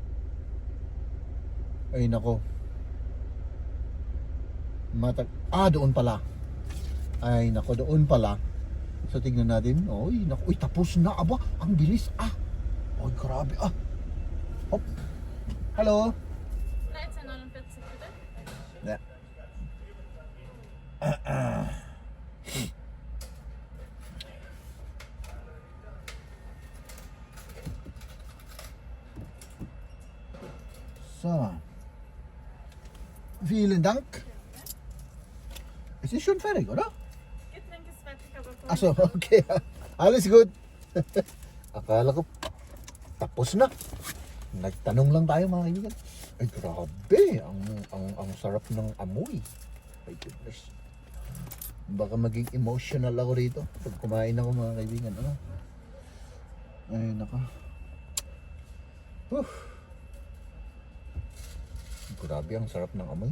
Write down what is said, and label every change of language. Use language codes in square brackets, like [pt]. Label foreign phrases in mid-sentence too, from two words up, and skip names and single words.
[tl] Ay nako. Doon pala. Ay nako, doon pala. So tignan natin. Oy, nako, tapos na. Aba, ang bilis. Oy, grabe. Hop. Hello. [de] 13,49 bitte. Yeah. So, vielen Dank. Es ist schon fertig, oder? Getränk ist fertig, aber Achso, okay. Alles gut. [tl] Akala ko, tapos na. Nagtanong lang tayo mga kaibigan. Ay, grabe. Ang sarap ng amoy. [en] My goodness. [tl] Baka maging emotional ako rito pag kumain ako mga kaibigan. Ay, naka. Grabe, ang sarap ng amoy.